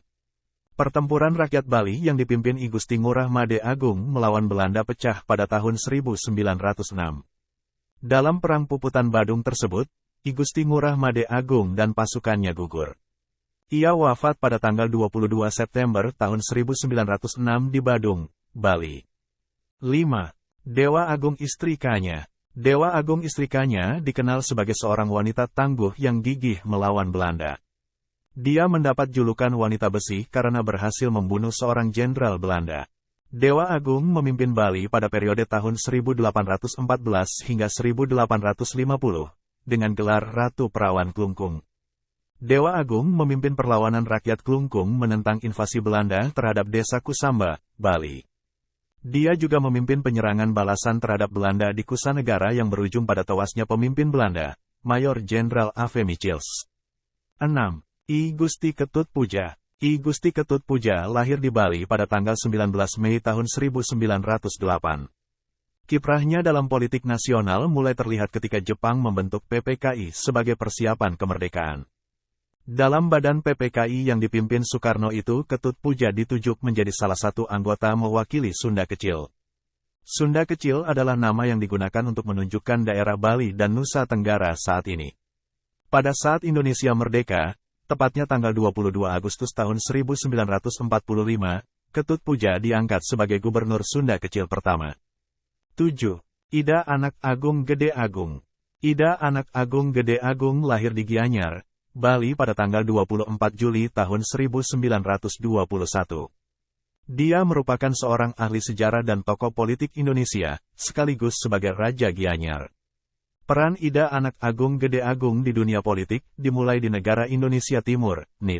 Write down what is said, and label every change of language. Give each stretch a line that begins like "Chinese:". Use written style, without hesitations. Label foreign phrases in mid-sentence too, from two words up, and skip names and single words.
Indonesian: Pertempuran rakyat Bali yang dipimpin I Gusti Ngurah Made Agung melawan Belanda pecah pada tahun 1906. Dalam Perang Puputan Badung tersebut, I Gusti Ngurah Made Agung dan pasukannya gugur. Ia wafat pada tanggal 22 September tahun 1906 di Badung, Bali. 5. Dewa Agung Istri Kanya. Dewa Agung Istri Kanya dikenal sebagai seorang wanita tangguh yang gigih melawan Belanda. Dia mendapat julukan wanita besi karena berhasil membunuh seorang jenderal Belanda. Dewa Agung memimpin Bali pada periode tahun 1814 hingga 1850, dengan gelar Ratu Perawan Klungkung. Dewa Agung memimpin perlawanan rakyat Klungkung menentang invasi Belanda terhadap desa Kusamba, Bali. Dia juga memimpin penyerangan balasan terhadap Belanda di Kusanegara yang berujung pada tewasnya pemimpin Belanda, Mayor Jenderal A.V. Michiels. 6. I Gusti Ketut Puja. I Gusti Ketut Puja lahir di Bali pada tanggal 19 Mei tahun 1908. Kiprahnya dalam politik nasional mulai terlihat ketika Jepang membentuk PPKI sebagai persiapan kemerdekaan. Dalam badan PPKI yang dipimpin Soekarno itu, Ketut Puja ditunjuk menjadi salah satu anggota mewakili Sunda Kecil. Sunda Kecil adalah nama yang digunakan untuk menunjukkan daerah Bali dan Nusa Tenggara saat ini. Pada saat Indonesia merdeka, tepatnya tanggal 22 Agustus tahun 1945, Ketut Puja diangkat sebagai Gubernur Sunda Kecil pertama. 7. Ida Anak Agung Gede Agung. Ida Anak Agung Gede Agung lahir di Gianyar, Bali pada tanggal 24 Juli tahun 1921. Dia merupakan seorang ahli sejarah dan tokoh politik Indonesia, sekaligus sebagai Raja Gianyar. Peran Ida Anak Agung Gede Agung di dunia politik dimulai di negara Indonesia Timur, NIT.